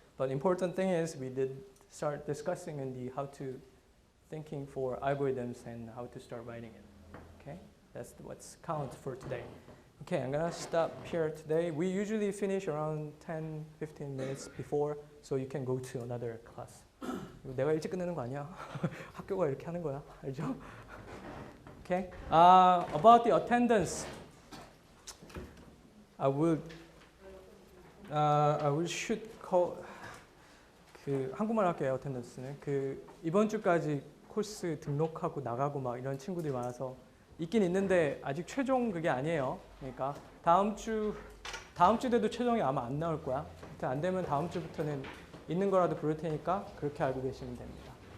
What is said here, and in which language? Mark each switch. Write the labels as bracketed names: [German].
[English] But important thing is we did start discussing in the how to thinking for algorithms and how to start writing it. Okay, that's what's count for today. Okay, I'm gonna stop here today. We usually finish around 10-15 minutes before, so you can go to another class. [Korean] 내가 일찍 끝내는 거 아니야? 학교가 이렇게 하는 거야, 알죠? [English] Okay. About the attendance, I will should call. [Korean] 한국말 할게요. attendance는 이번 주까지 코र्스 등록하고 나가고 막 이런 친구들이 많아서 있긴 있는데 아직 최종 그게 아니에요. 그러니까 다음 주에도 최종이 아마 안 나올 거야. 안 되면 다음 주부터는 있는 거라도 부를 테니까 그렇게 알고 계시면 됩니다.